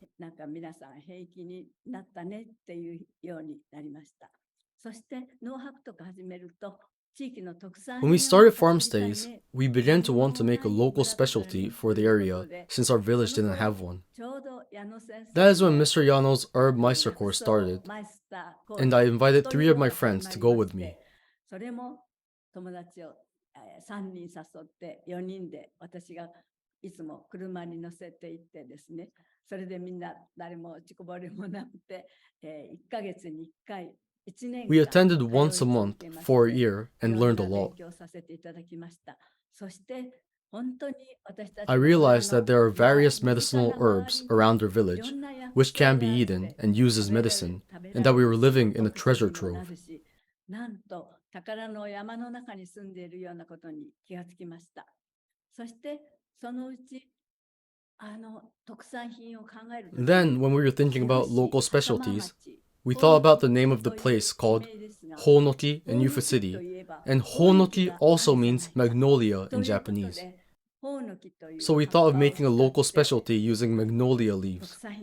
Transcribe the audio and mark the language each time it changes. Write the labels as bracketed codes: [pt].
[ja] なんか皆さん平気になったねっていうようになりました。そして農泊とか始めると [en] When we started farm stays, we began to want to make a local specialty for the area since our village didn't have one. That is when Mr. Yano's Herb Meister course started, and I invited 3 of my friends to go with me. [ja] それも友達を3人誘って4人で私がいつも車に乗せて行ってですね、それでみんな誰も落ちこぼれもなくて、1ヶ月に1回1年間 [en] We attended once a month for a year and learned a lot. [ja] 勉強させていただきました。そして本当に私たち [en] I realized that there are various medicinal herbs around our village which can be eaten and used as medicine, and that we were living in a treasure trove. [ja] なんと宝の山の中に住んでいるようなことに気がつきました。そしてそのうち特産品を考えるときに [en] Then, when we were thinking about local specialties, we thought about the name of the place called Honoki in Yufu City, and Honoki also means magnolia in Japanese. So we thought of making a local specialty using magnolia leaves.